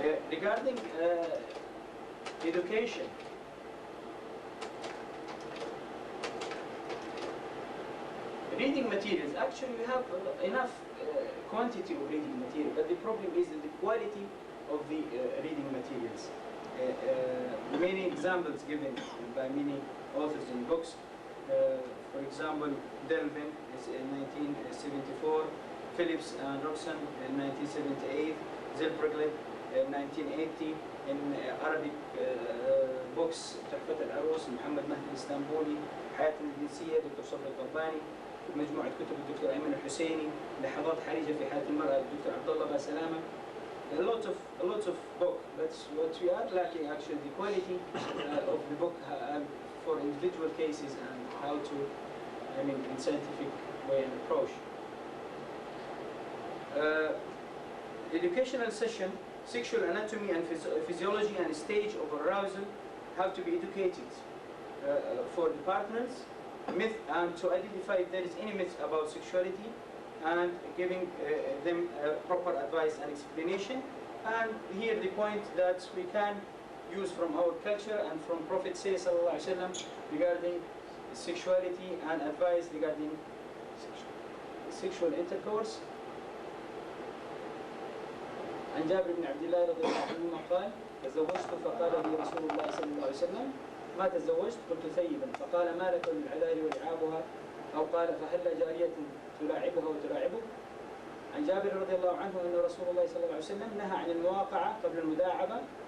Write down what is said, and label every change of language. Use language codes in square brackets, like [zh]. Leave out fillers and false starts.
[en] Regarding education, reading materials, actually we have enough quantity of reading material, but the problem is the quality of the reading materials. Many examples given by many authors in books. For example, Delvin is in 1974, Phillips and Roxon in 1978, Zilbergley in 1980. In Arabic books, [ar] تحفة العروس محمد مهدي الإسطنبولي، حياة الجنسية دكتور صبري القباني، مجموعة كتب الدكتور أيمن الحسيني، لحظات حرجة في حياة المرأة الدكتور عبد الله باسلامة. [en] A lot of book, but what we are lacking actually the quality of the book for individual cases and how to, in scientific way and approach. Educational session, sexual anatomy and physiology and stage of arousal have to be educated for the partners, myth, and to identify if there is any myth about sexuality, and giving them proper advice and explanation. And here the point that we can use from our culture and from Prophet [ar] sallallahu alaihi wasallam [en] regarding sexuality and advice regarding sexual intercourse. [ar] عن جابر بن عبد الله رضي الله عنهما قال: تزوجت فقال لي رسول الله صلى الله عليه وسلم: ما تزوجت؟ قلت ثيبا. فقال: ما لك للعذار ولعابها؟ أو قال: فهل جارية تلاعبها وتلاعبه؟ عن جابر رضي الله عنه أن رسول الله صلى الله عليه وسلم نهى عن المواقعة قبل المداعبة.